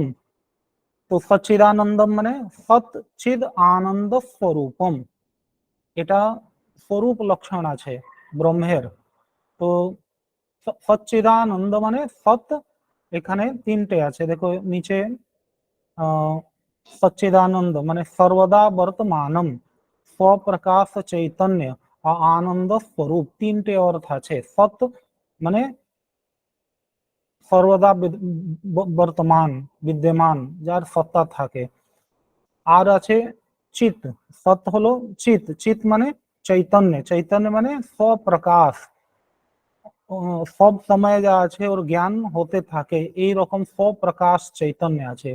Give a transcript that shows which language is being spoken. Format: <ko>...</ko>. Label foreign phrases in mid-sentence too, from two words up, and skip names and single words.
<bn>তো সচ্চিদানন্দম মানে সচ্চিদ আনন্দ স্বরূপম, এটা স্বরূপ লক্ষণ আছে ব্রহ্মের। তো সচ্চিদানন্দ মানে সৎ, এখানে তিনটে আছে দেখো নিচে, সচ্চিদানন্দ মানে সর্বদা বর্তমানম, স্বপ্রকাশ চৈতন্য আর আনন্দ স্বরূপ, তিনটে অর্থ আছে। সৎ মানে সর্বদা বর্তমান বিদ্যমান, যার সত্তা থাকে। আর আছে চিত, সৎ হলো চিত, চিত মানে চৈতন্য, চৈতন্য মানে স্বপ্রকাশ, সব সময় যা আছে ওর জ্ঞান হতে থাকে, এই রকম স্বপ্রকাশ চৈতন্য আছে।</bn>